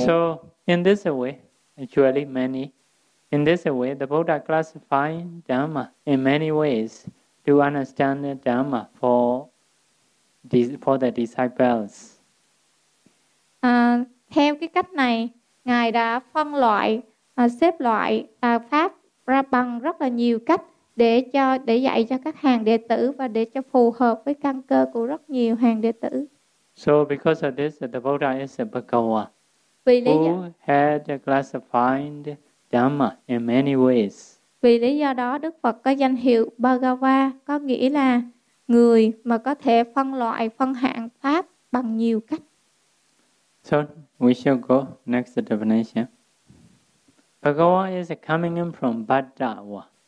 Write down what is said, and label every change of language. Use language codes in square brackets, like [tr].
[en] So in this way, actually many. In this way, the Buddha classifies Dhamma in many ways to understand the Dhamma for the disciples. [vi] Theo cái cách này, ngài đã phân loại xếp loại pháp ra bằng rất là nhiều cách. Để dạy cho các hàng đệ tử và để cho phù hợp với căn cơ của rất nhiều hàng đệ tử. [en] So because of this, the Buddha is a bhagava. [vi] Vì lý [en] who [vi] do, [en] had classified Dhamma in many ways. [vi] Vì lý do đó, Đức Phật có danh hiệu Bhagava, có nghĩa là người mà có thể phân loại, phân hạng pháp bằng nhiều cách. [en] So we shall go next definition. Bhagava is coming from Bhadrava.